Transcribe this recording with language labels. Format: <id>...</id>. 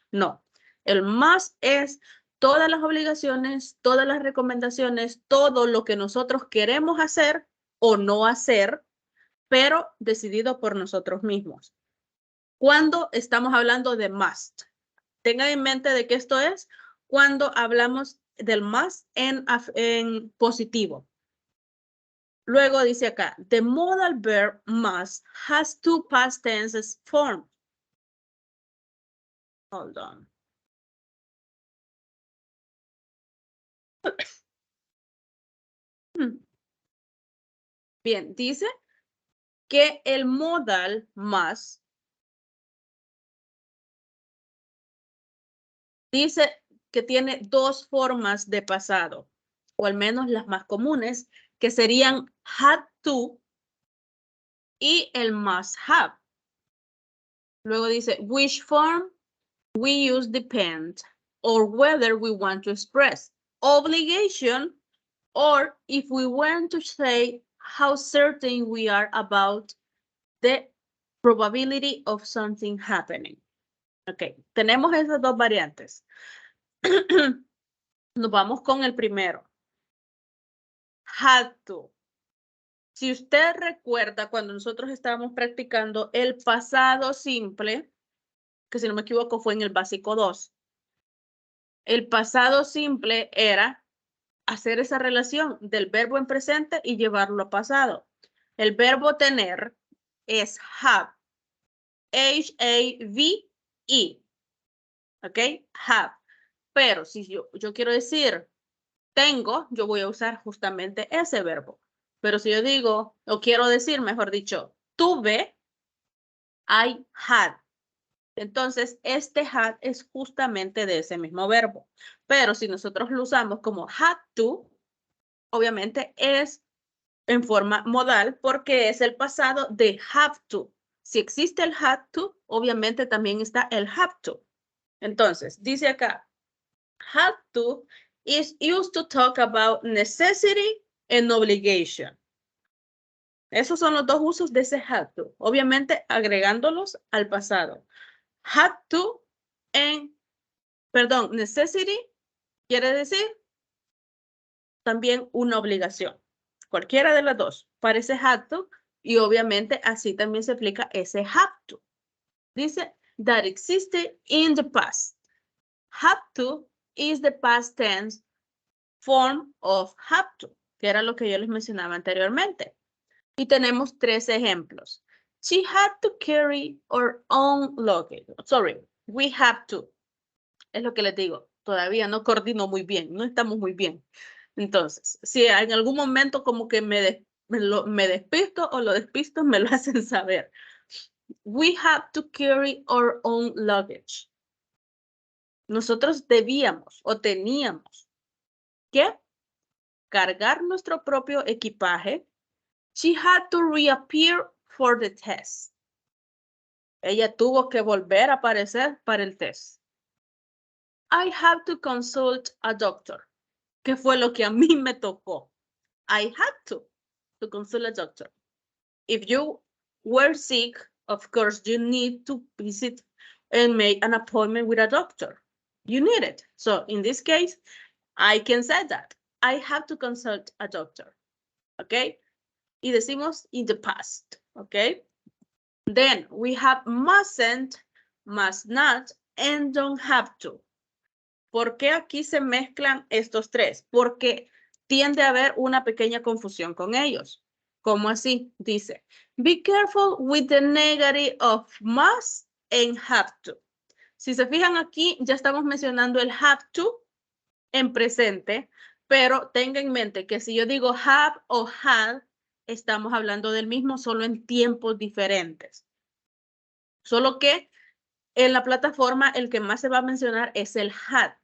<es>No, el must es todas las obligaciones, todas las recomendaciones, todo lo que nosotros queremos hacer o no hacer, pero decidido por nosotros mismos. Cuando estamos hablando de must, tengan en mente de que esto es cuando hablamos del must en positivo. Luego dice acá,</es> <en>the modal verb must has two past tenses forms. Hold on.</en> <es>Bien, dice que el modal más dice que tiene dos formas de pasado, o al menos las más comunes, que serían had to y el must have. Luego dice,</es> <en>which form we use depend, or whether we want to express obligation, or if we want to say how certain we are about the probability of something happening.</en> <es>Ok, tenemos esas dos variantes. Nos vamos con el primero. Had to. Si usted recuerda cuando nosotros estábamos practicando el pasado simple, que si no me equivoco fue en el básico 2. El pasado simple era hacer esa relación del verbo en presente y llevarlo a pasado. El verbo tener es have. H-A-V-E. ¿Ok? Have. Pero si yo quiero decir tengo, yo voy a usar justamente ese verbo. Pero si yo digo, o quiero decir, mejor dicho, tuve,</es> <en>I had.</en> <es>Entonces, este had es justamente de ese mismo verbo. Pero si nosotros lo usamos como had to, obviamente es en forma modal porque es el pasado de have to. Si existe el had to, obviamente también está el have to. Entonces, dice acá,</es> <en>had to is used to talk about necessity and obligation.</en> <es>Esos son los dos usos de ese had to, obviamente agregándolos al pasado. Had to en, perdón, necessity quiere decir también una obligación. Cualquiera de las dos parece had to y obviamente así también se aplica ese have to. Dice</es> <en>that existed in the past. Have to is the past tense form of have to,</en> <es>que era lo que yo les mencionaba anteriormente. Y tenemos 3 ejemplos.</es> <en>She had to carry her own luggage. Sorry, we have to.</en> <es>Es lo que les digo. Todavía no coordino muy bien, no estamos muy bien. Entonces, si en algún momento como que me despisto o lo despisto, me lo hacen saber.</es> <en>We have to carry our own luggage.</en> <es>Nosotros debíamos o teníamos que cargar nuestro propio equipaje.</es> <en>She had to reappear for the test.</en> <es>Ella tuvo que volver a aparecer para el test.</es> <en>I have to consult a doctor.</en> <es>¿Qué fue lo que a mí me tocó?</es> <en>I had to consult a doctor. If you were sick, of course, you need to visit and make an appointment with a doctor. You need it. So in this case, I can say that. I have to consult a doctor. Okay?</en> <es>Y decimos</es> <en>in the past. Okay? Then we have mustn't, must not, and don't have to.</en> <es>¿Por qué aquí se mezclan estos 3? Porque tiende a haber una pequeña confusión con ellos. ¿Cómo así? Dice,</es> <en>be careful with the negative of must and have to.</en> <es>Si se fijan aquí, ya estamos mencionando el have to en presente, pero tenga en mente que si yo digo have o had, estamos hablando del mismo, solo en tiempos diferentes. Solo que en la plataforma el que más se va a mencionar es el had.</es>